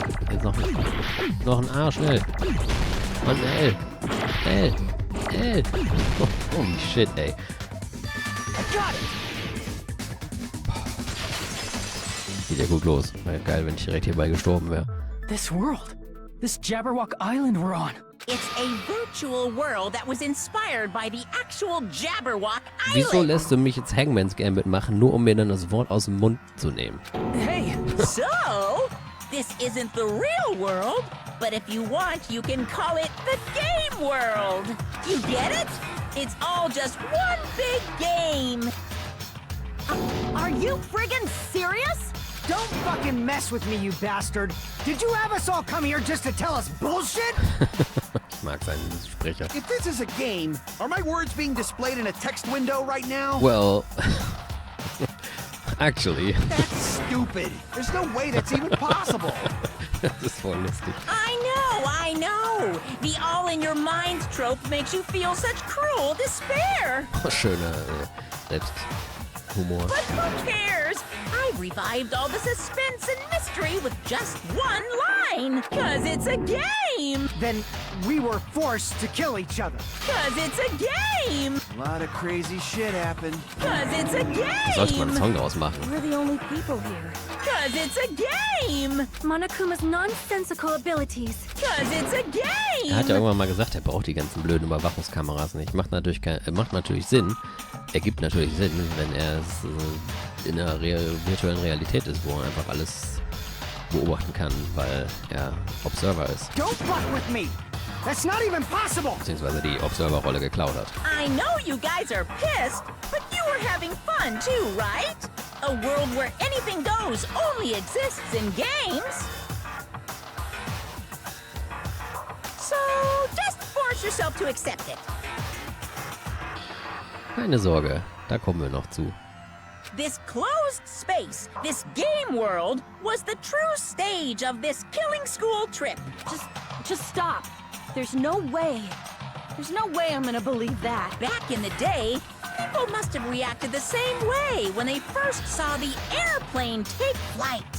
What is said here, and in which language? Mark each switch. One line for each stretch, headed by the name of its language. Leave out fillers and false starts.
German: Jetzt noch ein A, schnell. Und L. L. Oh,
English: holy shit,
German: ey. Geht ja gut los. Wäre geil, wenn ich direkt hierbei gestorben wäre.
English: This world. This Jabberwock Island we're on. It's a virtual world that was inspired by the actual Jabberwock Island.
German: Wieso lässt du mich jetzt Hangman's Gambit machen, nur um mir dann das Wort aus dem Mund zu nehmen?
English: Hey! So, this isn't the real world, but if you want, you can call it the game world. You get it? It's all just one big game. Are you friggin' serious? Don't fucking mess with me, you bastard. Did you have us all come here just to tell us bullshit?
German: Ich mag seinen Sprecher.
English: If this is a game, are my words being displayed in a text window right now? Well, actually. That's stupid. There's no way that's even possible.
German: Das ist voll lustig.
English: I know. The all-in-your-mind trope makes you feel such cruel despair.
German: Oh, schöner Selbsthumor.
English: But who cares? I've revived all the suspense and mystery with just one line. 'Cause it's a game. Then we were forced to kill each other. 'Cause it's a game. A lot of crazy shit happened. 'Cause it's a
German: Da sollte man einen
English: game.
German: Song daraus machen.
English: We're the only people here. 'Cause it's a game. Monokuma's nonsensical abilities. 'Cause it's a
German: Er hat ja
English: game.
German: irgendwann mal gesagt, er braucht die ganzen blöden Überwachungskameras nicht. Macht natürlich Sinn. Ergibt natürlich Sinn, wenn er in einer virtuellen Realität ist, wo er einfach alles beobachten kann, weil er Observer ist.
English: Don't fuck with me. That's not even possible.
German: Beziehungsweise die Observer-Rolle geklaut hat.
English: I know you guys are pissed, but you were having fun too, right? A world where anything goes only exists in games. So just force yourself to accept it.
German: Keine Sorge, da kommen wir noch zu.
English: This closed space, this game world, was the true stage of this killing school trip. Just stop. There's no way. There's no way I'm gonna believe that. Back in the day, people must have reacted the same way when they first saw the airplane take flight.